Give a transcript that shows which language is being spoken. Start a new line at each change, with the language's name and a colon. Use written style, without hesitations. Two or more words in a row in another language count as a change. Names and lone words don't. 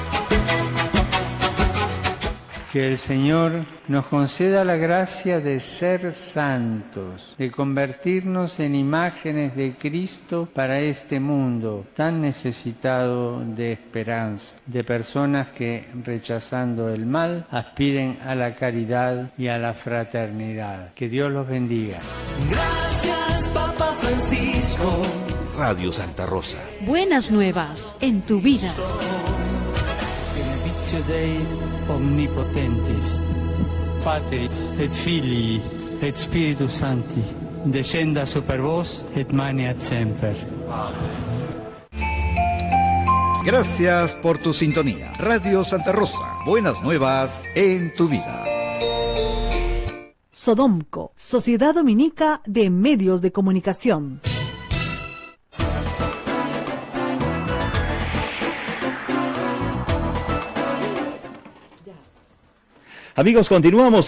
Spanish: Que el Señor nos conceda la gracia de ser santos, de convertirnos en imágenes de Cristo para este mundo tan necesitado de esperanza, de personas que, rechazando el mal, aspiren a la caridad y a la fraternidad. Que Dios los bendiga. Gracias, Papa Francisco. Radio Santa Rosa. Buenas nuevas en tu vida.
Latin: benedictio Dei omnipotentis, Patris et Filii et Spiritus Sancti, descenda super vos et maneat semper.
Spanish: Gracias por tu sintonía. Radio Santa Rosa. Buenas nuevas en tu vida. Sodomco, Sociedad Dominica de Medios de Comunicación. Amigos, continuamos.